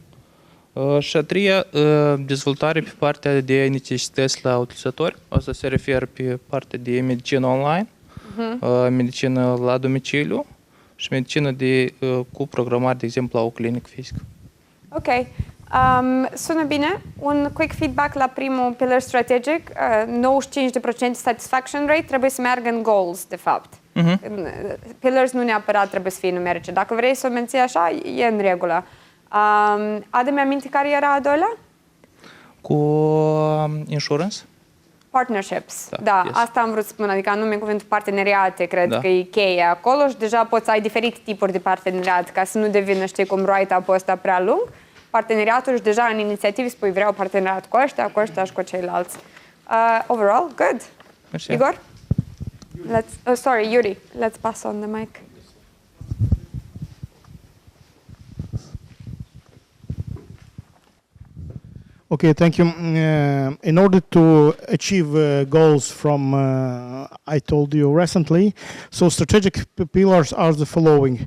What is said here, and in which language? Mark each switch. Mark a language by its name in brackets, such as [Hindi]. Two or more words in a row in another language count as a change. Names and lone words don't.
[Romanian] Și a treia, dezvoltare pe partea de necesități la utilizatori. Asta se referă pe partea de medicină online, medicină la domiciliu și medicină cu programare, de exemplu, la o clinică fizică. Ok. Sună bine. Un [English] quick feedback [Romanian] la primul pillar strategic. 95% [English] satisfaction rate [Romanian] trebuie să meargă în goals, de fapt. Pillars nu neapărat trebuie să fie numerice. Dacă vrei să o menții așa, e în regulă. Adu-mi aminte care era a doilea? Cu insurance? Partnerships. Da, yes. Asta am vrut să spun, adică anume cuvântul parteneriate, cred că e cheie acolo și deja poți să ai diferite tipuri de parteneriat ca să nu devină, știi, cum write-up-ul ăsta prea lung. Parteneriatul și deja în inițiative spui vreau parteneriat cu ăștia și cu ceilalți. [English] Overall, good. [Romanian] Merci. [English] Igor? Sorry, Yuri. Let's pass on the mic. Okay, thank you. In order to achieve goals from I told you recently, so strategic pillars are the following.